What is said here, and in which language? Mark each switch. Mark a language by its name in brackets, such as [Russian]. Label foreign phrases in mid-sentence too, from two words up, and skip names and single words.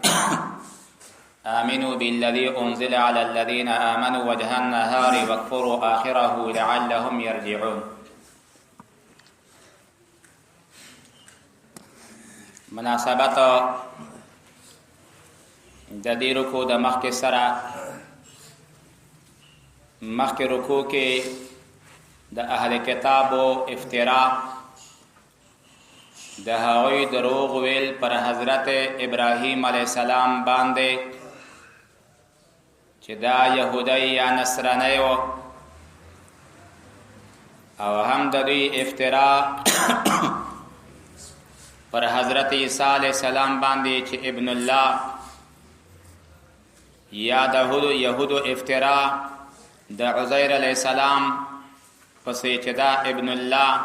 [Arabic] آمنوا بالذي أنزل على الذين آمنوا وجه النهار واكفروا آخره لعلهم يرجعون [Pashto] مناسبت د دې رکو د مخکې سره مخکې رکو کې د اهل کتابو افترا، د هغوی دروغ ویل پر حضرت ابراهیم علیه السلام باندې چې دا یهودی یا نصرانی و، او هم د دوی افترا پر حضرت عیسی علیه السلام باندې چې [Arabic] ابن الله، [Pashto] یا د یهودو افترا د عزیر علیه السلام پسې چې دا [Arabic] ابن الله.